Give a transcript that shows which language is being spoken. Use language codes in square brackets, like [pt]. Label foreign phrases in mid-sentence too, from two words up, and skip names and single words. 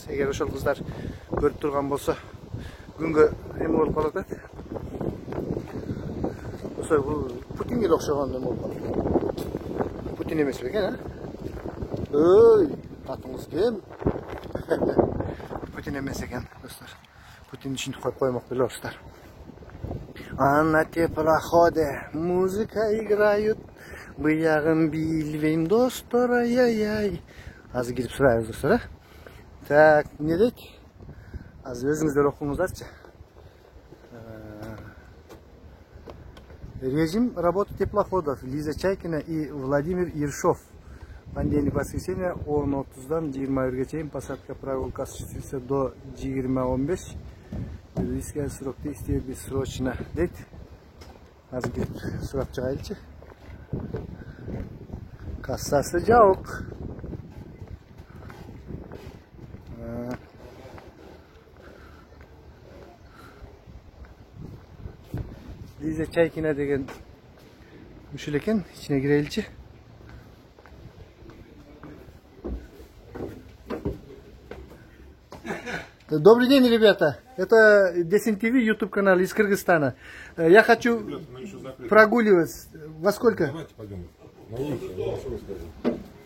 [ky] Эгер ошол кыздар көрүп турган болсо, күнгө эме болуп калат да. Ошо бул Путинге окшогон эме болуп калат. Путин эмес бекен, а? Ой, атыңыз кем? Путин эмес экен, достор. Путин ушинтип коюп коймок белорустар. [ru] А на теплоходе музыка играют, [ky] буягын билбейм достор, ай-ай-ай. Азыр кирип сурайбыз достор, а? Так, эмне дейт? Азыр өзүңүздөр окуңуздарчы. [ru] Режим работы теплоходов. Лиза Чайкина и Владимир Ершов. Понедельник, воскресенье [ky] 10:30-дан 21-ге чейин [ru] посадка, прогулка осуществится до 20:15. Юридический срок действия бессрочно. [ky] Дейт. Азыр кирип сурап чыгайлычы. Кассасы жок. Лиза Чайкина деген ушул экен, ичине киреличи. [ru] Добрый день, ребята. Это Десин ТВ, YouTube канал из Кыргызстана. Я хочу прогуливаться. Во сколько? Давайте пойдем. На улицу, я вам расскажу.